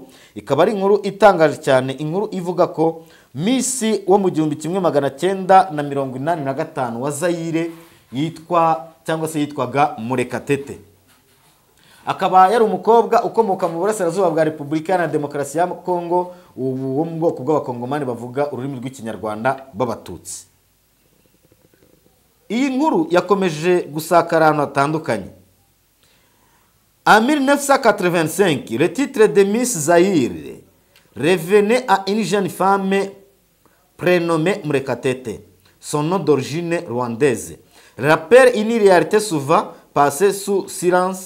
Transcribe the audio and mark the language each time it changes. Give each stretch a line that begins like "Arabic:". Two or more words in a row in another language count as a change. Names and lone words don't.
Kinyarwanda: Ikaba ari inkuru itangaje cyane, inkuru ivuga ko Miss wo mu 1985 wa Zaire yitwaga Murekatete. Akaba yari umukobwa ukomoka mu burasirazuba bwa Repubulika ya Demokarasi ya Kongo, wo mu bwoko bw'abakongomani bavuga ururimi rw'ikinyarwanda b'abatutsi. Iyi nkuru yakomeje gusakara ahantu hatandukanye.
French: En 1985, le titre de Miss Zaire revenait à une jeune femme prénommée Murekatete, son nom d'origine rwandaise. Rappelle une réalité souvent passée sous silence.